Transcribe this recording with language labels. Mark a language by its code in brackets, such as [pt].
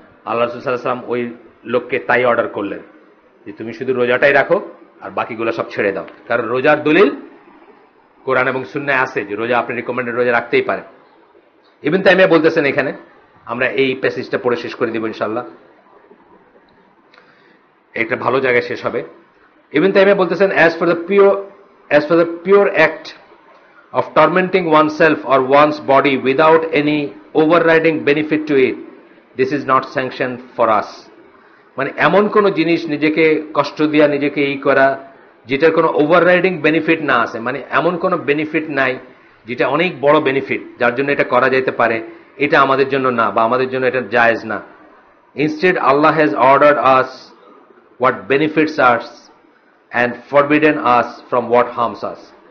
[bn] আল্লাহ রাসূল সাল্লাল্লাহু আলাইহি ওয়াসাল্লাম ওই লোককে তাই অর্ডার করলেন যে তুমি শুধু রোজাটাই রাখো আর বাকিগুলো সব ছেড়ে দাও, কারণ রোজার দলিল কোরআন এবং সুন্নায় আছে যে রোজা আপনি রিকমেন্ডেড রোজা রাখতেই পারেন। ইবনে তাইমিয়া বলতেছেন এখানে, আমরা এই প্যাসেজটা পড়ে শেষ করে দিব ইনশাআল্লাহ, একটা ভালো জায়গায় শেষ হবে। ইবনে তাইমিয়া বলতেছেন, [en] as for the pure act of tormenting oneself or one's body without any overriding benefit to it, this is not sanctioned for us. [bn] মানে এমন কোন জিনিস নিজেকে কষ্ট দিয়া নিজেকে করা যেটার কোনো ওভাররাইডিং বেনিফিট না আছে, মানে এমন কোনো বেনিফিট নাই যেটা অনেক বড় বেনিফিট যার জন্য এটা করা যেতে পারে, এটা আমাদের জন্য না বা আমাদের জন্য এটা জায়েজ না। [en] Instead, Allah has ordered us what benefits us and forbidden us from what harms us.